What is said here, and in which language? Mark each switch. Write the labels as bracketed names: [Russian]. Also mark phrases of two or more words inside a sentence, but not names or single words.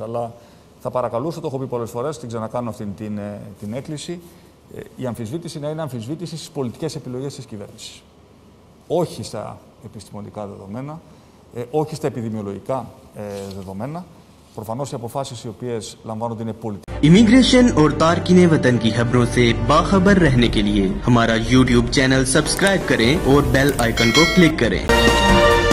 [Greek] Αλλά θα παρακαλούσα, το έχω πει πολλές φορές, την ξανακάνω αυτή την έκκληση, η αμφισβήτηση να είναι αμφισβήτηση στις πολιτικές επιλογές της κυβέρνησης. Όχι στα επιστημονικά δεδομένα, όχι στα επιδημιολογικά δεδομένα. Προφανώς οι αποφάσεις οι οποίες λαμβάνονται είναι πολιτικές. [Urdu] امیگریشن اور تارکین وطن کی خبروں سے باخبر رہنے کے لیے ہمارا YouTube چینل سبسکرائب کریں اور [English] bell icon [Urdu] کو کلک کریں.